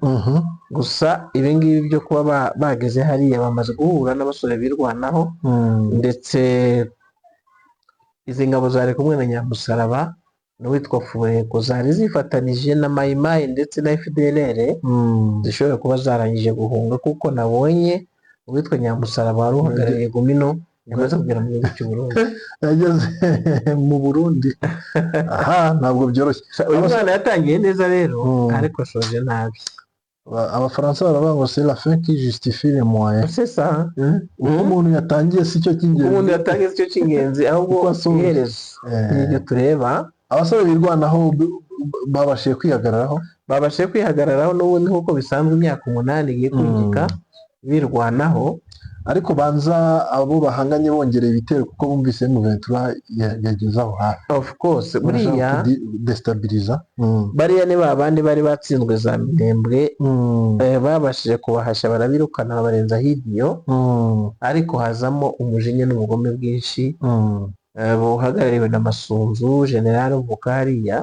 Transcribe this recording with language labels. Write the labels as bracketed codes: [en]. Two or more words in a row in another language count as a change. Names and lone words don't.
[rw] Gusa ibi ngibi byo kuba bageze hariya bamaze guhura n'abasore birwanaho, ndetse izi ngabo zari kumwe na Nyamusaraba n'uwitwa Fureko, zari zifatanije na Mayimayi ndetse na FDLR, zishobora kuba zarangije guhunga, kuko nabonye uwitwa Nyamusaraba wari uhagarariye Gumino yamaze kugera mu gihugu cy'u Burundi. Yageze mu Burundi. Ntabwo byoroshye. Uyu mwana yatangiye neza rero, ariko ashoje nabi. Abafaransa baravuga ngo [fr] c'est la fin qui justifie les moyens. C'est ça. [rw] Uko umuntu yatangiye si cyo cy'ingenzi, ahubwo iherezo n'ibyo tureba. Abasore birwanaho babashije kwihagararaho n'ubundi nk'uko bisanzwe imyaka 8 igiye kwigika birwanaho. Ariko banza abo bahanganye bongereye ibitero kuko bumvise Ventura yageze aho hafi. [en] Of course, [rw] buriya destabiliza. Bariya ni babandi bari batsinzwe za Minembwe, babashije kubahasha barabirukana babarenza hirya, ariko hazamo umujinya n'ubugome bwinshi. Buhagarariwe na Masunzu, General Mukariya.